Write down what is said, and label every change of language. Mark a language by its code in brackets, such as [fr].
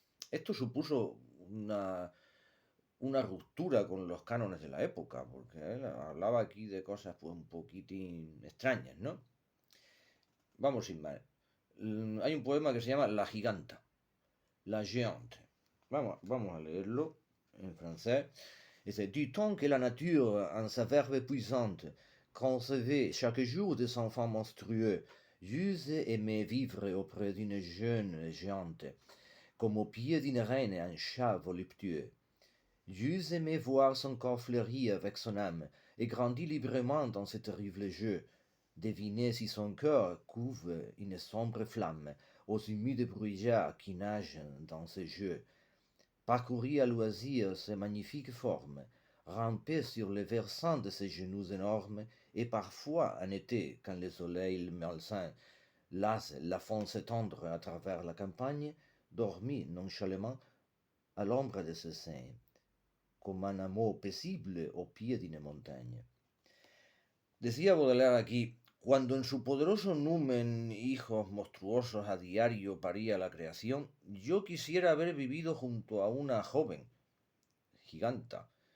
[es] Esto supuso una ruptura con los cánones de la época, porque él hablaba aquí de cosas pues un poquitín extrañas, ¿no? Vamos sin más. Hay un poema que se llama La Giganta, La Géante. Vamos a leerlo en francés. [fr] Et c'est du temps que la nature, en sa verve puissante, concevait chaque jour des enfants monstrueux, j'eus aimé vivre auprès d'une jeune géante, comme au pied d'une reine un chat voluptueux. J'eus aimé voir son corps fleuri avec son âme, et grandir librement dans ce terrible jeu, deviner si son cœur couve une sombre flamme aux humides brouillards qui nagent dans ce jeu, parcourir à loisir ces magnifiques formes, ramper sur les versants de ses genoux énormes, et parfois, en été, quand le soleil malsain lasse la font s'étendre à travers la campagne, dormir nonchalamment à l'ombre de ses seins, comme un amour paisible au pied d'une montagne. [es] Decía Baudelaire aquí, cuando en su poderoso numen hijos monstruosos a diario paría la creación, yo quisiera haber vivido junto a una joven gigantesca,